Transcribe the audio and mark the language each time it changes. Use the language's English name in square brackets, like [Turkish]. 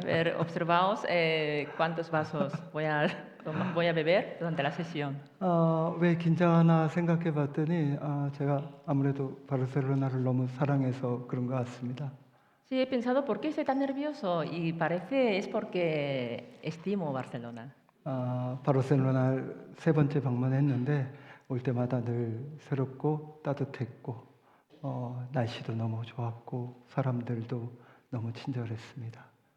[Spanish] A ver, observaos cuántos vasos voy a beber durante la sesión. [Korean] 왜 긴장하나 생각해 봤더니 제가 아무래도 바르셀로나를 너무 사랑해서 그런 것 같습니다. [Spanish] Sí, he pensado por qué estoy tan nervioso y parece es porque estimo Barcelona. [Korean] 바르셀로나를 세 번째 방문했는데 올 때마다 늘 새롭고 따뜻했고 날씨도 너무 좋았고 사람들도 너무 친절했습니다.